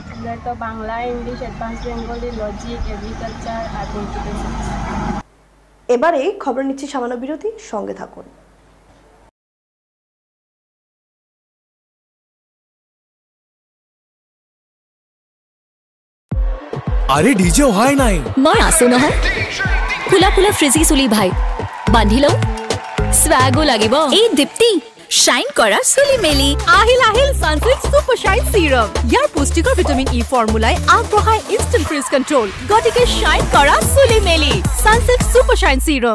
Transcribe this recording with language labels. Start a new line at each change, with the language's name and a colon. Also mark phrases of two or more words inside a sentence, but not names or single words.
Bangla: আমরা তো বাংলা, ইংলিশ,
English: advance Bengali,
Bangla: লজিক, এগ্রিকালচার আর
English: computer science.
Bangla: এবারে খবর নিচ্ছি সামান্য বিরতি, সঙ্গে থাকুন। আরে ডিজে হয় নাই,
Assamese: মই আছো নহয়। ফুলা ফুলা ফ্ৰিজি চুলি ভাই বান্ধি লওঁ, স্বাগো লাগিব। এই দীপ্তি শাইন কৰা চুলি মেলি আহিল সানসিল্ক সুপাৰ শাইন সিৰাম। ইয়াৰ পুষ্টিকৰ ভিটামিন ই ফৰ্মুলাই আগবঢ়ায়
English: instant frizz control.
Assamese: গতিকে শাইন কৰা চুলি মেলি সানসিল্ক সুপাৰ শাইন সিৰাম।